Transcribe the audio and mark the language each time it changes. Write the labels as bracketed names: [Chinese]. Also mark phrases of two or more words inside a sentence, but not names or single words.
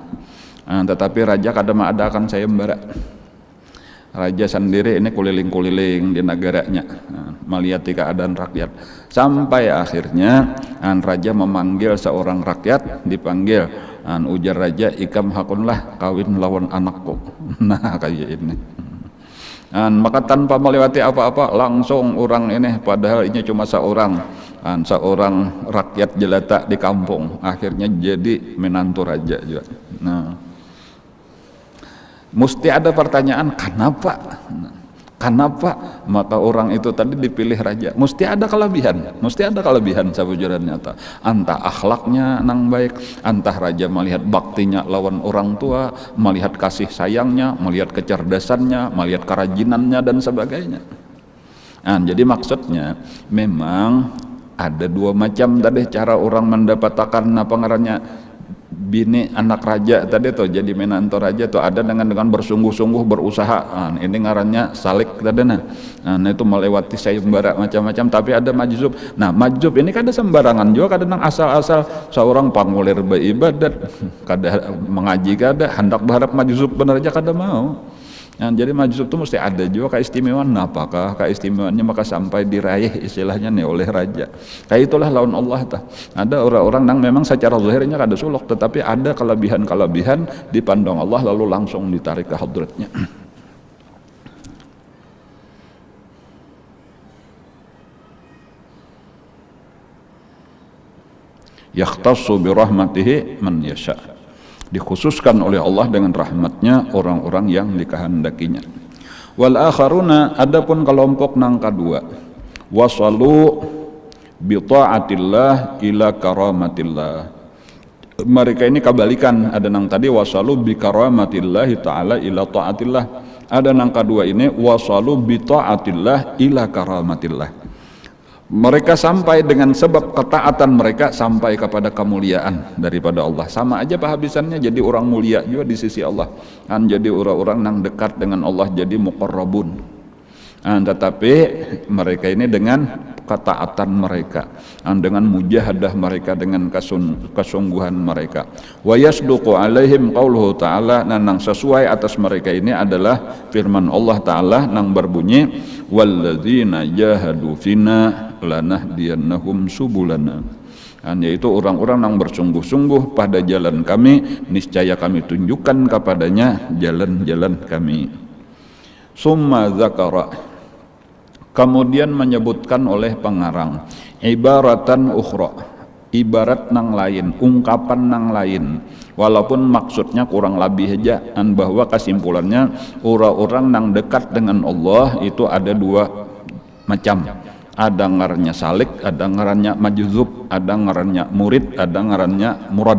[Indonesian] Tetapi raja kadang ada akan sayembara. Raja sendiri ini kuliling-kuliling di negaranya, melihat keadaan rakyat. Sampai akhirnya raja memanggil seorang rakyat, dipanggil. [Banjar] Ujar raja, ikam hakunlah kawin lawan anakku. [Indonesian] Nah kayak ini. Maka tanpa melewati apa-apa langsung orang ini, padahal ini cuma seorang rakyat jelata di kampung, akhirnya jadi menantu raja juga. Nah, mesti ada pertanyaan kenapa maka orang itu tadi dipilih raja. Mesti ada kelebihan sabujurannya nyata. Antah akhlaknya nang baik, antah raja melihat baktinya lawan orang tua, melihat kasih sayangnya, melihat kecerdasannya, melihat kerajinannya dan sebagainya. Jadi maksudnya memang ada 2 macam tadi cara orang mendapatkan apa ngarannya bini anak raja tadi tuh, jadi menantu raja tuh ada dengan bersungguh-sungguh berusaha. Ini ngarannya salik tadi. Nah itu melewati sayembara macam-macam. Tapi ada majzub. Nah majzub ini kada sembarangan juga, kadang asal-asal seorang pangulir beribadat, kada mengaji, kada hendak berharap majzub benar aja kada mau. Jadi majzub itu mesti ada juga keistimewaan. Nah, apakah keistimewaannya maka sampai diraih istilahnya nih oleh raja. Kayak itulah lawan Allah tah. Ada orang-orang yang memang secara zahirnya kada suluk, tetapi ada kelebihan-kelebihan dipandang Allah lalu langsung ditarik ke hadratnya. [Arabic] يختص برحمته من يشاء. [Indonesian] Dikhususkan oleh Allah dengan rahmatnya orang-orang yang dikehendakinya. [Arabic] والآخرون, [Indonesian] adapun kelompok nang kedua, [Arabic] وصلوا بطاعة الله إلى كرامة الله. [Indonesian] Mereka ini kebalikan, ada nang tadi [Arabic] وصلوا بكرامة الله تعالى إلى طاعة الله, [Indonesian] ada nang kedua ini [Arabic] وصلوا بطاعة الله إلى كرامة الله. [Indonesian] Mereka sampai dengan sebab ketaatan mereka sampai kepada kemuliaan daripada Allah. Sama aja penghabisannya jadi orang mulia juga di sisi Allah. Jadi orang-orang yang dekat dengan Allah, jadi muqarrabun. Tetapi mereka ini dengan ketaatan mereka, dengan mujahadah mereka, dengan kesungguhan mereka. [Arabic] ويصدق عليهم قوله تعالى, [Indonesian] nang sesuai atas mereka ini adalah firman Allah Ta'ala nang berbunyi, [Arabic] والذين جاهدوا فينا لنهدينهم سبلنا. [Indonesian] Yaitu orang-orang yang bersungguh-sungguh pada jalan kami, niscaya kami tunjukkan kepadanya jalan-jalan kami. [Arabic] ثم ذكر, [Indonesian] kemudian menyebutkan oleh pengarang [Arabic] عبارة أخرى, [Indonesian] ibarat nang lain, ungkapan nang lain, walaupun maksudnya kurang lebih aja, bahwa kesimpulannya orang-orang nang dekat dengan Allah itu ada 2 macam. Ada ngarannya salik, ada ngarannya majzub, ada ngarannya murid, ada ngarannya murad.